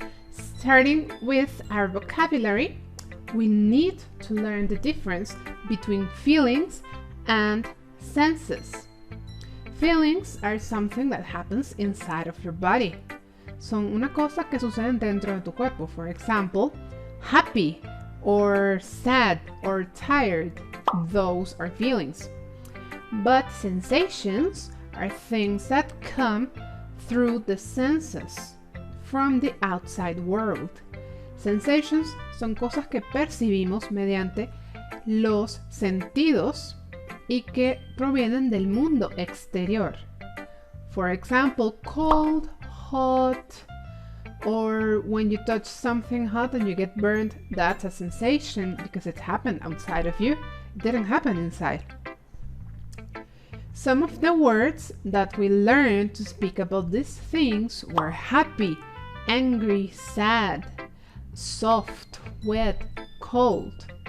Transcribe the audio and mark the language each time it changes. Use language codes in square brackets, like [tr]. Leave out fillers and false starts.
[en] Starting with our vocabulary, we need to learn the difference between feelings and senses. Feelings are something that happens inside of your body. [es] Son una cosa que suceden dentro de tu cuerpo. [en] For example, happy or sad or tired. Those are feelings. But sensations are things that come through the senses, from the outside world. [es] Sensations son cosas que percibimos mediante los sentidos y que provienen del mundo exterior. [en] For example, cold, hot, or when you touch something hot and you get burned, that's a sensation because it happened outside of you. It didn't happen inside. Some of the words that we learned to speak about these things were happy, angry, sad, soft, wet, cold.